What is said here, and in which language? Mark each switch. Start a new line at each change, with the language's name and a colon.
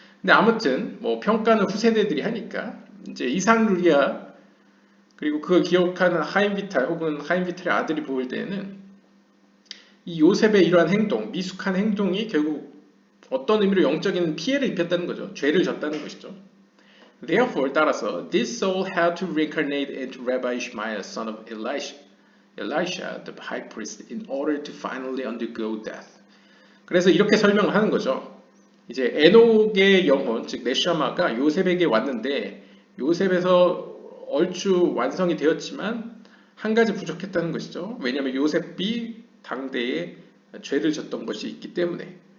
Korean: 근데 아무튼 뭐 평가는 후세대들이 하니까 이제 이상루리아 그리고 그걸 기억하는 하임비탈 혹은 하임비탈의 아들이 보일 때는 이 요셉의 이러한 행동, 미숙한 행동이 결국 어떤 의미로 영적인 피해를 입혔다는 거죠. 죄를 졌다는 것이죠.
English: Therefore,
Korean: 따라서,
English: this soul had to reincarnate into Rabbi Ishmael, son of Elisha, the high priest, in order to finally undergo death.
Korean: 그래서 이렇게 설명을 하는 거죠. 이제 에녹의 영혼, 즉 네샤마가 요셉에게 왔는데 요셉에서 얼추 완성이 되었지만 한 가지 부족했다는 것이죠. 왜냐하면 요셉이 당대에 죄를 졌던 것이 있기 때문에.